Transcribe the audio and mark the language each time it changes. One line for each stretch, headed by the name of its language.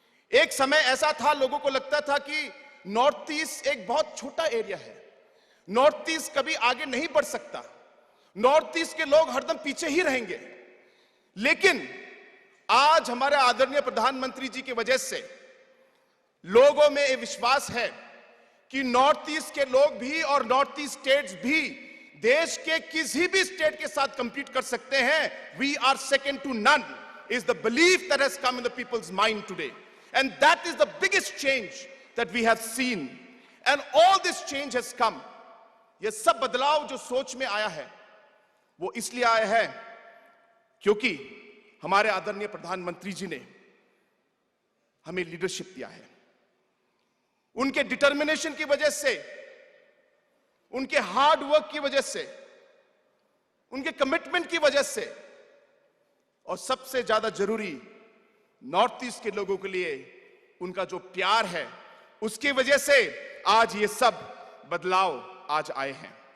Hindi: एक समय ऐसा था, लोगों को लगता था कि नॉर्थ ईस्ट एक बहुत छोटा एरिया है, नॉर्थ ईस्ट कभी आगे नहीं बढ़ सकता, नॉर्थ ईस्ट के लोग हरदम पीछे ही रहेंगे। लेकिन आज हमारे आदरणीय प्रधानमंत्री जी की वजह से लोगों में ये विश्वास है कि नॉर्थ ईस्ट के लोग भी और नॉर्थ ईस्ट स्टेट्स भी देश के किसी भी स्टेट के साथ कंपीट कर सकते हैं।
English: We are second to none is the belief that has come in the people's mind today, and that is the biggest change that we have seen, and all this change has come.
Hindi: ये सब बदलाव जो सोच में आया है वो इसलिए आया है क्योंकि हमारे आदरणीय प्रधानमंत्री जी ने हमें लीडरशिप दिया है। उनके डिटर्मिनेशन की वजह से, उनके हार्ड वर्क की वजह से, उनके कमिटमेंट की वजह से, और सबसे ज्यादा जरूरी नॉर्थ ईस्ट के लोगों के लिए उनका जो प्यार है उसकी वजह से आज ये सब बदलाव आज आए हैं।